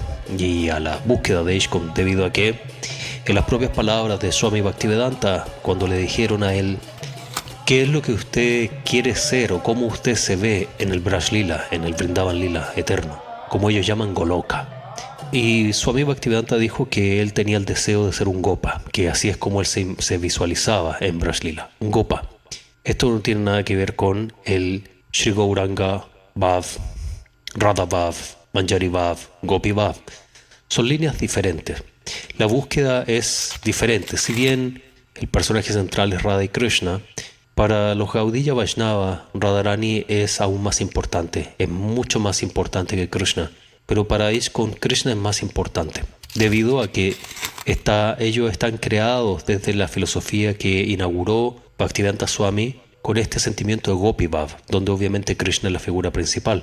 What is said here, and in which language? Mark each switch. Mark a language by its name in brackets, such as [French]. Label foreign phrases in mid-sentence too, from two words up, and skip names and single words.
[Spanish] y a la búsqueda de ISKCON, debido a que en las propias palabras de Swami Bhaktivedanta, cuando le dijeron a él qué es lo que usted quiere ser o cómo usted se ve en el Braj Lila, en el Vrindavan Lila eterno, como ellos llaman Goloka, y Swami Bhaktivedanta dijo que él tenía el deseo de ser un Gopa, que así es como él se visualizaba en Braj Lila, un Gopa. Esto no tiene nada que ver con el Sri Gauranga Bhav, Radha Bhav, Manjari Bhav, Gopi Bhav. Son líneas diferentes. La búsqueda es diferente. Si bien el personaje central es Radha y Krishna, para los Gaudiya Vaishnava, Radharani es aún más importante, es mucho más importante que Krishna. Pero para ISKCON, Krishna es más importante, debido a que ellos están creados desde la filosofía que inauguró Bhaktivedanta Swami con este sentimiento de Gopi Bhav, donde obviamente Krishna es la figura principal.